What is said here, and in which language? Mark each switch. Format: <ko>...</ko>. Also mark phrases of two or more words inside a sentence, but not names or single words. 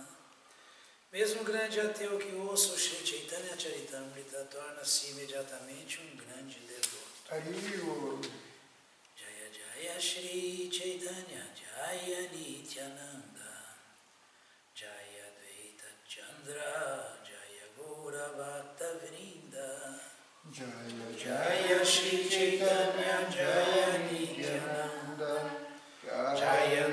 <pt>Mesmo grande ateu que ouça o Shri Chaitanya Charitamrita torna-se imediatamente um grande devoto.</pt> <sa>जय जय श्री चैतन्य जय नित्यानन्द जय द्वैत चन्द्र गौर भक्त वृन्द Jaya जय श्री चैतन्य जय नित्यानन्द जय</sa>